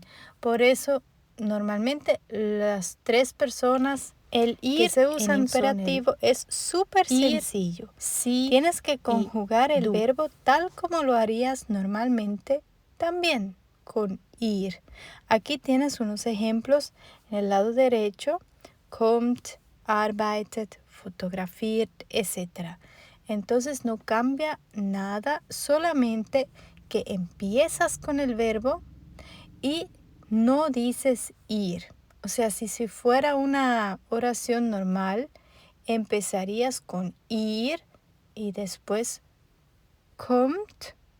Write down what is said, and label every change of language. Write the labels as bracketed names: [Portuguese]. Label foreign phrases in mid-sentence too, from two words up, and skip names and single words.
[Spanish] Por eso, normalmente las 3 personas el ir que se usa en imperativo es súper sencillo. Sí, tienes que conjugar el verbo tal como lo harías normalmente también con ir. Aquí tienes unos ejemplos en el lado derecho. [German] Kommt, arbeitet, fotografiert, [Spanish] etc. Entonces no cambia nada, solamente que empiezas con el verbo y no dices ir. O sea, si fuera una oración normal, empezarías con ir y después kommt.